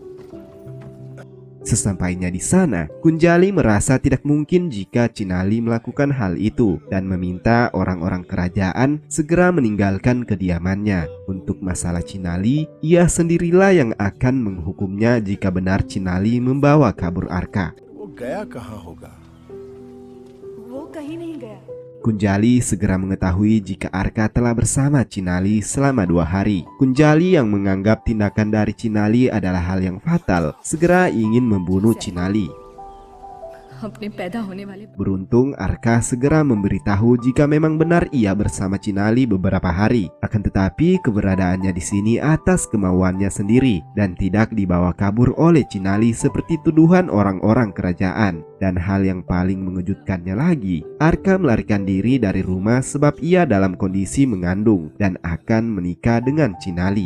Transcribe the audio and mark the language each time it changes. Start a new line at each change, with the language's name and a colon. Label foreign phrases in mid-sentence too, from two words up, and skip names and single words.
Indonesian: Sesampainya di sana, Kunjali merasa tidak mungkin jika Chinali melakukan hal itu dan meminta orang-orang kerajaan segera meninggalkan kediamannya. Untuk masalah Chinali, ia sendirilah yang akan menghukumnya jika benar Chinali membawa kabur Arka.
Hindi: वो गया कहाँ होगा? वो कहीं नहीं गया।
Indonesian: Kunjali segera mengetahui jika Arka telah bersama Chinali selama 2 hari. Kunjali yang menganggap tindakan dari Chinali adalah hal yang fatal, segera ingin membunuh Chinali.
Hindi: अपने पैदा होने वाले
Indonesian: Beruntung Arka segera memberitahu jika memang benar ia bersama Chinali beberapa hari. Akan tetapi keberadaannya di sini atas kemauannya sendiri dan tidak dibawa kabur oleh Chinali seperti tuduhan orang-orang kerajaan. Dan hal yang paling mengejutkannya lagi, Arka melarikan diri dari rumah sebab ia dalam kondisi mengandung dan akan menikah dengan Chinali.